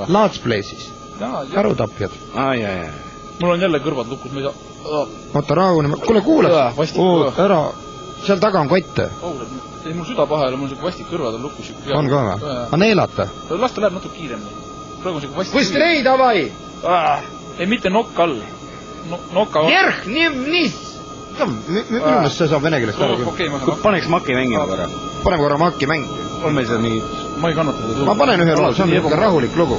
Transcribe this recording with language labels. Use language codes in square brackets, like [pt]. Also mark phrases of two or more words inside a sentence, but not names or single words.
[en] Let's Play'sis. [et] Karu tapjad. Mul on jälle kõrvad lukus, ma ei saa... Oota, rahune, kuule, kuule. Ära, seal taga on kotte. Ei, mul süda paha ei ole, mul on vastik kõrvad on lukus. On ka või? Ma neelata. Las ta läheb natuke kiiremini. Praegu on vastik... [ru] Быстрей давай! [et] Ei, mitte nokk all. Nokka... [ru] Вверх, вниз! [et] Minu meelest see saab vene keelest ära küll. Paneks maki mängima korra. Paneme korra maki mängi. On meil seal mingid... Ma ei kannata seda. Ma panen ühe loo, see on ikka rahulik lugu.